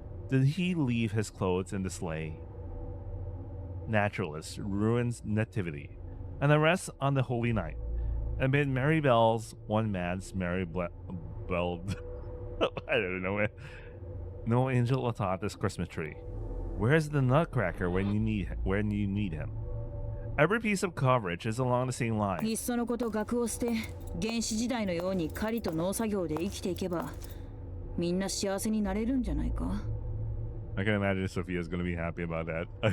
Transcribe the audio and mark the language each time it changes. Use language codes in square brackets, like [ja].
[en] Did he leave his clothes in the sleigh? Naturalist ruins nativity and arrests on the holy night. Amid merry bells, one man's merry belled. I don't know, man. No angel atop this Christmas tree. Where's the nutcracker when you need him? Every piece of coverage is along the same line. [ja] いっそのこと学を捨て、原始時代のように狩りと農作業で生きていけば、みんな幸せになれるんじゃないか? [en] I can imagine Sophia's gonna be happy about that.